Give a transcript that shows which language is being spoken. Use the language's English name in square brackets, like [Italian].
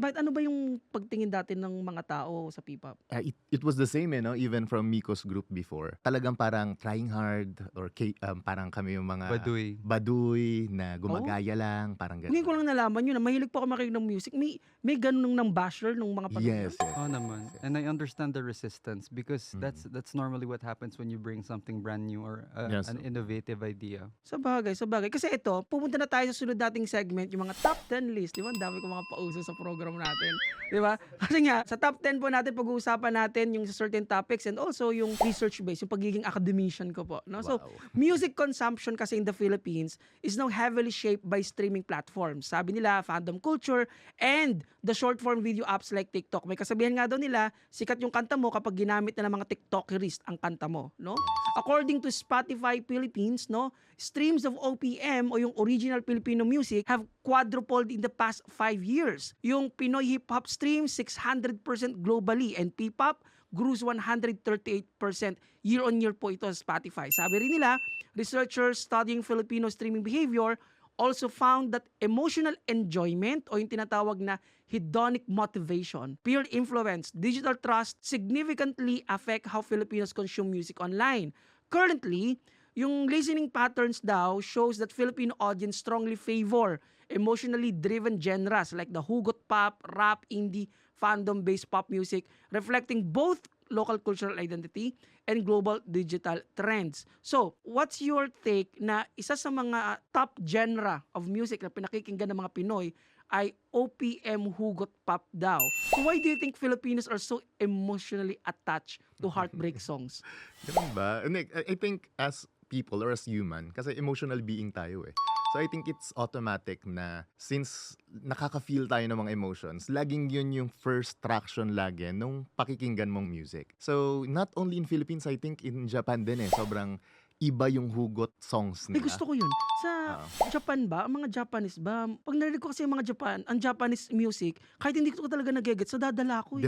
[Filipino] Bakit ano ba yung pagtingin dati ng mga tao sa P-pop? [English] It was the same, even from Miko's group before. [Filipino] Talagang parang [English] trying hard [Filipino] or parang kami yung mga baduy na gumagaya lang, parang Ngayon ko gano'n. lang nalaman yun na mahilig po ako makinig ng music. May ganun ng basher nung mga panahon [English] Yes, [Filipino] yun? [English] yes. [Filipino] Oh naman. [English] yes. And I understand the resistance because Mm. that's normally what happens when you bring something brand new or Yes. an innovative idea. [Filipino] Sa bagay. Kasi ito, pupunta na tayo sa sunod nating segment, yung mga top 10 list. Di ba? Ang dami ko mga pauso sa program natin. Di ba? Kasi nga, sa top 10 po natin, pag-uusapan natin yung sa certain topics and also yung research base, yung pagiging academician ko po. No? So, [English] Wow. music consumption kasi in the Philippines is now heavily shaped by streaming platforms. [Filipino] Sabi nila, [English] fandom culture and the short form video apps like TikTok. [Filipino] May kasabihan nga daw nila, sikat yung kanta mo kapag ginamit na ng mga TikTokerist ang kanta mo, no? [English] According to Spotify Philippines, no, streams of OPM [Filipino] o yung [English] original Filipino music have quadrupled in the past 5 years. Yung Pinoy hip hop streams 600% globally and P-pop grows 138% year-on-year [Filipino] po ito sa [English] Spotify. [Filipino] Sabi rin nila, [English] researchers studying Filipino streaming behavior also found that emotional enjoyment [Filipino] o yung tinatawag na [English] hedonic motivation, peer influence, digital trust significantly affect how Filipinos consume music online. Currently, yung listening patterns daw shows that Filipino audience strongly favor emotionally driven genres like the hugot pop, rap, indie, fandom-based pop music, reflecting both local cultural identity and global digital trends. So, what's your take [Filipino] na isa sa mga top genre of music na pinakikinggan ng mga Pinoy ay OPM hugot pop daw? [English] So why do you think Filipinos are so emotionally attached to heartbreak songs? [Filipino] Ganun ba? [English] I think as people or as human, [Filipino] kasi emotional being tayo eh. [English] So I think it's automatic [Filipino] na since nakaka-feel tayo ng mga emotions, laging yun yung first traction lagi nung pakikinggan mong music. [English] So not only in Philippines, I think in Japan [Filipino] din eh. Sobrang iba yung hugot songs May nila. gusto ko yun. Sa Japan ba, ang mga Japanese ba, pag narinig ko kasi yung mga ang Japanese music, kahit hindi ko talaga nagigets, dadala ko eh.